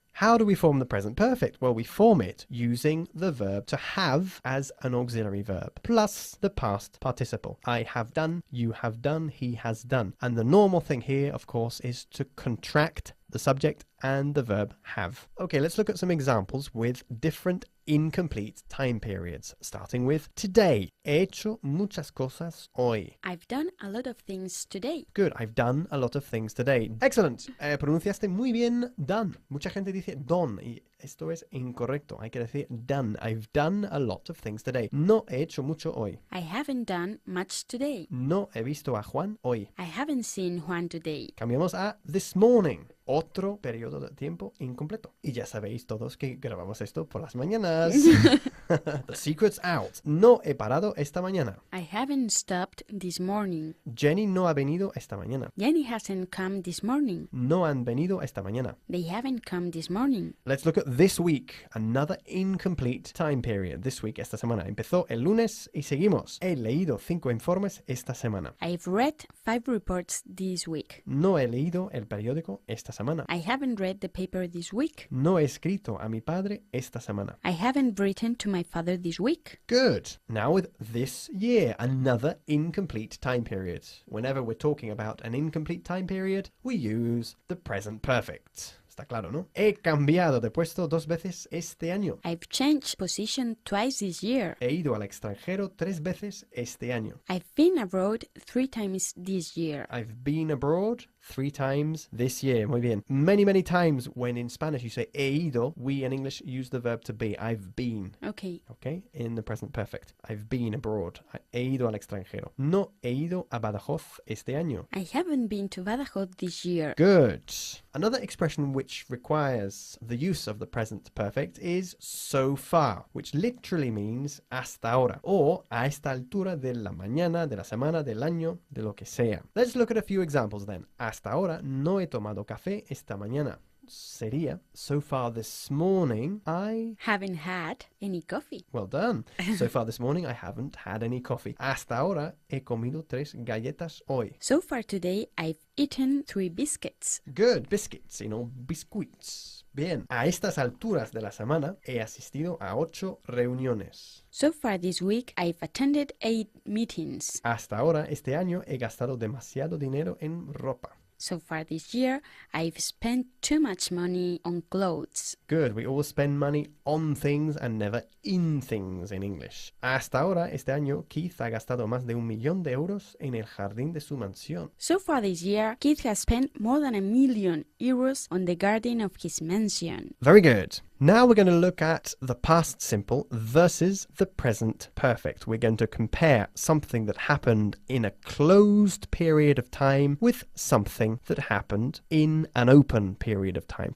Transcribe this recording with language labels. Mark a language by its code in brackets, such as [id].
[en] How do we form the present perfect? Well, we form it using the verb to have as an auxiliary verb, plus the past participle. I have done, you have done, he has done. And the normal thing here, of course, is to contract the subject and the verb have. Okay, let's look at some examples with different incomplete time periods, starting with today. [es] He hecho muchas cosas hoy. [en] I've done a lot of things today. Good, I've done a lot of things today. Excellent. [es] Pronunciaste muy bien done. Mucha gente dice done y esto es incorrecto. Hay que decir done. [en] I've done a lot of things today. [es] No he hecho mucho hoy. [en] I haven't done much today. [es] No he visto a Juan hoy. [en] I haven't seen Juan today. [es] Cambiamos a this morning. Otro periodo de tiempo incompleto. Y ya sabéis todos que grabamos esto por las mañanas. [en] The secret's out. [es] No he parado esta mañana. [en] I haven't stopped this morning. [es] Jenny no ha venido esta mañana. [en] Jenny hasn't come this morning. [es] No han venido esta mañana. [en] They haven't come this morning. Let's look at this week, another incomplete time period. This week, [es] esta semana. Empezó el lunes y seguimos. He leído 5 informes esta semana. [en] I've read 5 reports this week. [es] No he leído el periódico esta semana. [en] I haven't read the paper this week. [es] No he escrito a mi padre esta semana. [en] I haven't written to my father this week. Good. Now with this year, another incomplete time period. Whenever we're talking about an incomplete time period, we use the present perfect. [es] Está claro, ¿no? He cambiado de puesto 2 veces este año. [en] I've changed position twice this year. [es] He ido al extranjero 3 veces este año. [en] I've been abroad 3 times this year. I've been abroad 3 times this year. [es] Muy bien. [en] Many, many times when in Spanish you say he ido, we in English use the verb to be. I've been. Okay. Okay? In the present perfect. I've been abroad. [es] He ido al extranjero. No he ido a Badajoz este año. [en] I haven't been to Badajoz this year. Good. Another expression which requires the use of the present perfect is so far, which literally means [es] hasta ahora, [en] or [es] a esta altura de la mañana, de la semana, del año, de lo que sea. [en] Let's look at a few examples then. [es] Hasta ahora no he tomado café esta mañana. Sería, [en] so far this morning, I Haven't had any coffee. Well done. So far this morning, I haven't had any coffee. [es] Hasta ahora, he comido 3 galletas hoy. [en] So far today, I've eaten 3 biscuits. Good. Biscuits, biscuits. [es] Bien. A estas alturas de la semana, he asistido a 8 reuniones. [en] So far this week, I've attended 8 meetings. [es] Hasta ahora, este año, he gastado demasiado dinero en ropa. [en] So far this year, I've spent too much money on clothes. Good. We always spend money on things and never in things in English. [es] Hasta ahora, este año, Keith ha gastado más de €1,000,000 en el jardín de su mansión. [en] So far this year, Keith has spent more than €1,000,000 on the garden of his mansion. Very good. Now we're going to look at the past simple versus the present perfect. We're going to compare something that happened in a closed period of time with something that happened in an open period of time.